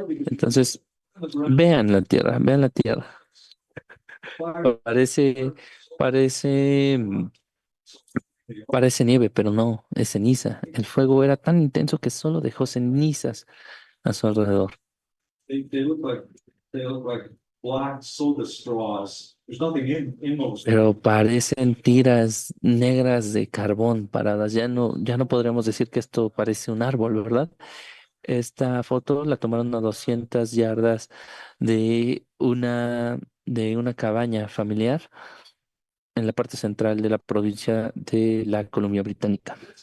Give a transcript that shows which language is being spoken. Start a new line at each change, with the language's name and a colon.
Spanish: Entonces, vean la tierra, vean la tierra. Parece, parece, mm, parece nieve, pero no, es ceniza. El fuego era tan intenso que solo dejó cenizas a su alrededor.
English: They look like black soda straws. There's nothing in those.
Spanish: Pero parecen tiras negras de carbón paradas. Ya no podríamos decir que esto parece un árbol, ¿verdad? Esta foto la tomaron a 200 yardas de una cabaña familiar en la parte central de la provincia de la Columbia Británica.